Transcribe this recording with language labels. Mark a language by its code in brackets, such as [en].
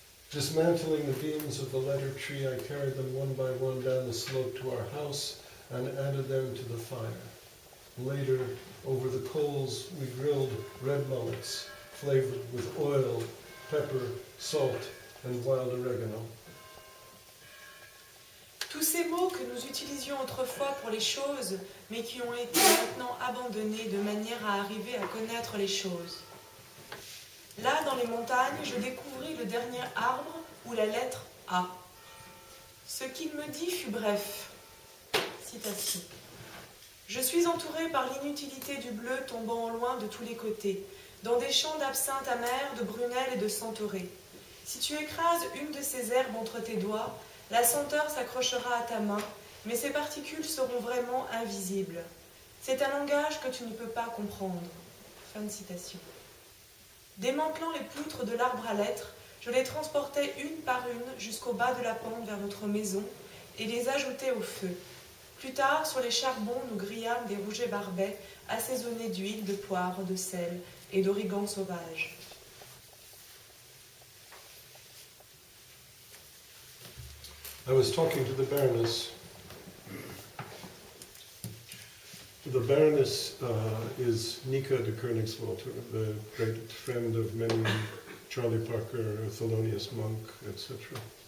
[en] Dismantling the beams of the letter tree, I carried them one by one down the slope to our house and added them to the fire. Later, over the coals, we grilled red mullets, flavored with oil, pepper, salt, and wild oregano. [fr] Tous ces mots que nous utilisions autrefois pour les choses, mais qui ont été maintenant abandonnés de manière à arriver à connaître les choses. Là, dans les montagnes, je découvris le dernier arbre où la lettre A. Ce qu'il me dit fut bref. Citation. Je suis entourée par l'inutilité du bleu tombant au loin de tous les côtés, dans des champs d'absinthe amère, de prunelle et de centaurée. Si tu écrases une de ces herbes entre tes doigts, la senteur s'accrochera à ta main, mais ces particules seront vraiment invisibles. C'est un langage que tu ne peux pas comprendre. Fin de citation. Démantelant les poutres de l'arbre à lettres, je les transportais une par une jusqu'au bas de la pente vers notre maison et les ajoutais au feu. Plus tard, sur les charbons, nous grillâmes des rougets barbets assaisonnés d'huile, de poivre, de sel et d'origan sauvage. [en] I was talking to the Baroness. The Baroness is Nika de Koenigswalter, the great friend of many, Charlie Parker, Thelonious Monk, etc.